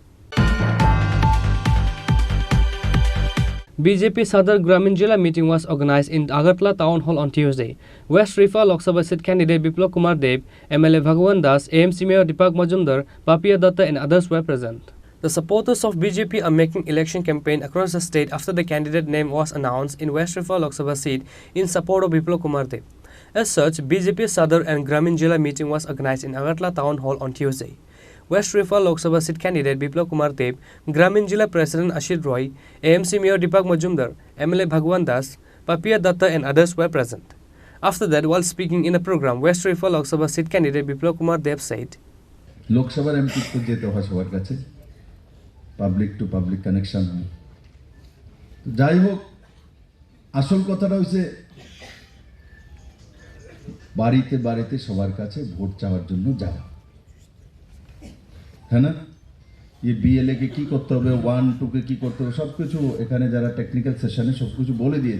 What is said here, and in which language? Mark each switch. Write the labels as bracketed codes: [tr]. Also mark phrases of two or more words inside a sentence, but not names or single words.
[en] BJP Sadar Gramin Jila meeting was organized in Agartala Town Hall on Tuesday. West Rifa Lok Sabha seat candidate Biplab Kumar Deb, MLA Bhagwan Das, AMC Mayor Deepak Majumdar, Papia Datta and others were present. The supporters of BJP are making election campaign across the state after the candidate name was announced in West Rifa Lok Sabha seat in support of Biplab Kumar Deb. As such, BJP Sadar and Gramin Jila meeting was organized in Agartala Town Hall on Tuesday. West Rifa Lok Sabha seat candidate Biplab Kumar Deb, Gramin Jila President Ashit Roy, AMC Mayor Deepak Majumdar, MLA Bhagwan Das, Papia Datta and others were present. After that, while speaking in the program, West Rifa Lok Sabha seat candidate Biplab Kumar Deb said, [bn] লোকসভা এমপি তো যেতে হয় সবার কাছে [en] public to public connection [bn] হয় তো যাই হোক আসল কথাটা হইছে বাড়িতে বাড়িতে সবার কাছে ভোট চাওয়ার জন্য যাওয়া, হ্যাঁ না? বিএলএ কে কি করতে হবে, 1-2 কে কি করতে হবে, সব কিছু এখানে যারা [en] technical session [bn] সব কিছু বলে দিয়েছে।